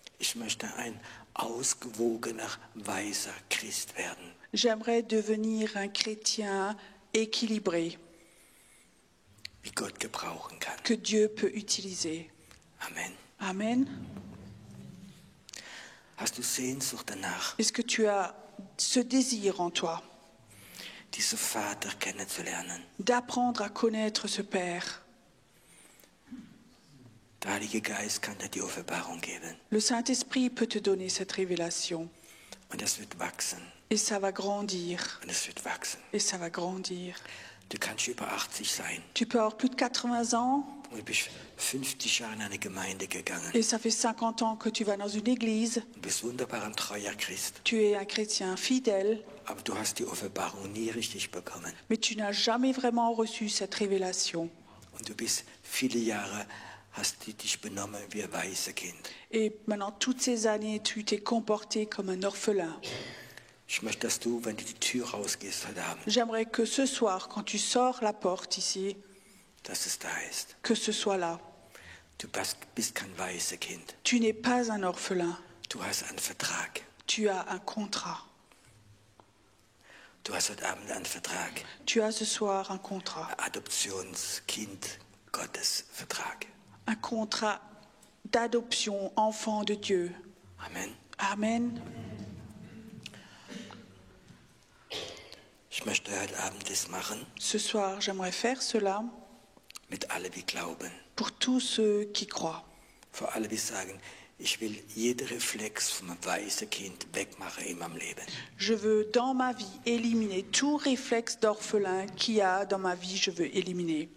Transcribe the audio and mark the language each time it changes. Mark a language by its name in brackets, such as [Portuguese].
[German] Ich möchte ein ausgewogener, weiser Christ werden. [French] J'aimerais devenir un chrétien équilibré [German] Wie Gott gebrauchen kann. [French] que Dieu peut utiliser. [German] Amen. [French] Amen. [German] Hast du Sehnsucht danach, [French] Est-ce que tu as ce désir en toi [German] diesen Vater kennenzulernen? [French] d'apprendre à connaître ce Père? [German] Der Heilige Geist kann dir die Offenbarung geben. [French] Le Saint-Esprit peut te donner cette révélation. [German] Und es wird wachsen. [French] Et ça va grandir. [German] Und es wird wachsen. [French] Et ça va grandir. [German] Du kannst über 80 sein. [French] Tu peux avoir plus de 80 ans [German] Und du bist 50 Jahre in eine Gemeinde gegangen. [French] et ça fait 50 ans que tu vas dans une église. [German] Du bist wunderbar ein treuer Christ. [French] Tu es un chrétien fidèle, [German] Aber du hast die Offenbarung nie richtig bekommen. [French] mais tu n'as jamais vraiment reçu cette révélation. [German] Und du bist viele Jahre, hast du dich benommen wie ein weißes Kind. [French] Et maintenant, toutes ces années, tu t'es comporté comme un orphelin. [German] Ich möchte, dass du, wenn du die Tür rausgehst heute Abend, [French] J'aimerais que ce soir, quand tu sors la porte ici, [German] dass es da ist. [French] que ce soit là. [German] Du bist kein weißes Kind. [French] Tu n'es pas un orphelin. [German] Du hast einen Vertrag. [French] Tu as un contrat. [German] Du hast heute Abend einen Vertrag. [French] Tu as ce soir un contrat. [German] Adoptionskind Gottes Vertrag. [French] Un contrat d'adoption, enfant de Dieu. [German] Amen. [French] Amen. [German] Ich möchte heute Abend das machen [French] Ce soir, j'aimerais faire cela [German] mit allen, die glauben. [French] pour tous ceux qui croient. [German] Für alle, die sagen, ich will jeden Reflex vom weißen Kind wegmachen in meinem Leben. [French] Je veux dans ma vie éliminer tout réflexe d'orphelin qu'il y a dans ma vie, je veux éliminer.